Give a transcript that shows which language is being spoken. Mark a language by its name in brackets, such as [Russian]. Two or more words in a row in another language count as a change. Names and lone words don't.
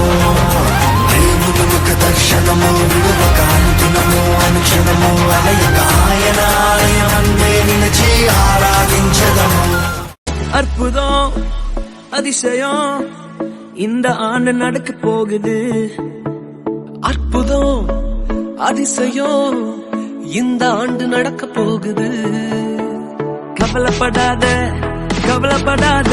[Telugu] దేవుని ముఖ దర్శనము విడువక అనుదినము అనుక్షణము అలయక ఆయన ఆలయమందే నిలిచి ఆరాధించదము. [Tamil] அற்புதம் அதிசயம் இந்த ஆண்டு நடக்க போகுது. அற்புதம் அதிசயம் இந்த ஆண்டு நடக்க போகுது. கவலைப்படாத கவலைப்படாத